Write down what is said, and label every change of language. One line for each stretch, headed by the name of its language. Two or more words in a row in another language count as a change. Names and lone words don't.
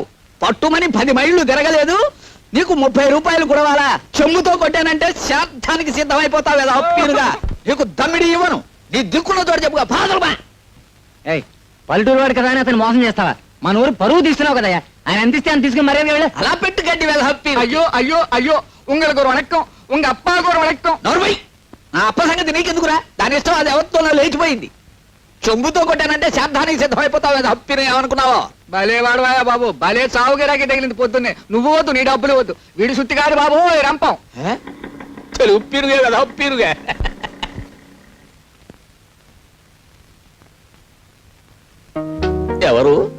Telugu: పట్టుమని 10 మైళ్ళు తిరగలేదు. నీకు 30 రూపాయలు కొడవాలా? చెమ్ముతో కొట్టానంటే శార్థానికి సిద్ధమైపోతావు కదా అప్పీరుగా. నీకు దమ్మిడి ఇవ్వను. నీ దిక్కున్న తోడు చెప్పుగా పాదరుమా. పల్లెటూరు వాడు కదా అని అతను మోసం చేస్తావా? మన ఊరు పరువు తీస్తున్నావు కదా. ఆయన అందిస్తే అని తీసుకుని మర్యాద వెళ్ళి అలా పెట్టు గడ్డి వెళ్ళ హప్పి.
Tamil: అయ్యో అయ్యో అయ్యో உங்களுக்கு ஒரு வணக்கம், உங்க அப்பாவுக்கு ஒரு வணக்கம்.
Telugu: నోర్మై, నా అప్ప సంగతి నీకెందుకురా? దాని ఇష్టం అది ఎవరితో లేచిపోయింది. చెంబుతో కొట్టానంటే శార్థానికి సిద్ధమైపోతావు కదా హప్పిని ఏమనుకున్నావో? భలే వాడవాయా బాబు, భలే చావుగిరాకి తగిలింది పొద్దున్నే. నువ్వు వద్దు, నీ డబ్బులు వద్దు. వీడి సుత్తి కాదు బాబు రంపం. చలు ఉప్పిరుగే కదా ఉప్పిరుగే. ఎవరు?